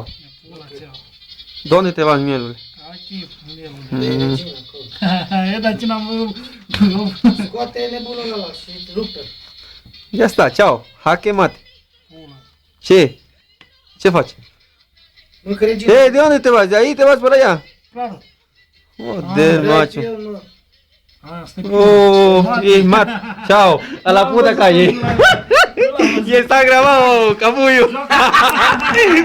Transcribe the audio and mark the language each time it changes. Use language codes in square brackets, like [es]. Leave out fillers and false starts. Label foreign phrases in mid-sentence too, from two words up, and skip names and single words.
[ro] Pula, ceau. [es] ¿Dónde te vas, mielule? Aquí, [ro] mielul. de regina acolo. E, dar ce n-am... Scoate nebunul ăla și rupe. [es] Ya está, ciao. Jaque mate. [ro] Pula. Ce? Ce faci? Mâncă regina. [es] Eh, ¿de dónde te vas? ¿De ahí te vas para allá? Claro. Joder, macho. [ro] Eu nu. Ah, stai [es] Oh, y mat. Chao. A la puta calle. Y está grabado, capullo.